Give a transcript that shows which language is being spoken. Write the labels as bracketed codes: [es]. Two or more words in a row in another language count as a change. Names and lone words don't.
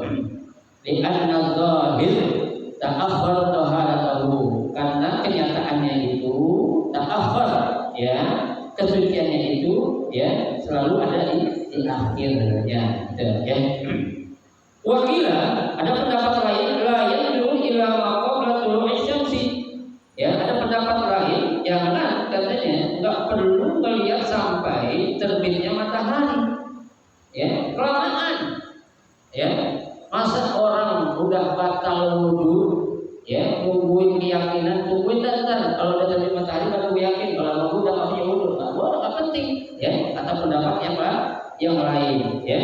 [ar] لأن الظاهر تأخر طهارته, [id] karena kenyataannya itu ta'akhkhar ya, kesuciannya itu ya selalu ada di akhirnya ya. Wakila ada pendapat lain lain dulu [ar] إلى ما قبل طلوع الشمس [id] ya, ada pendapat lain jangan, katanya nggak perlu melihat sampai terbitnya matahari ya, kelamaan ya. Masa orang udah batal wudu ya, nungguin keyakinan gue ntar kalau udah terbit matahari baru gue yakin, kalau gue udah nggak punya wudhu, nah gue nggak penting, ya kata pendapat yang lain, ya.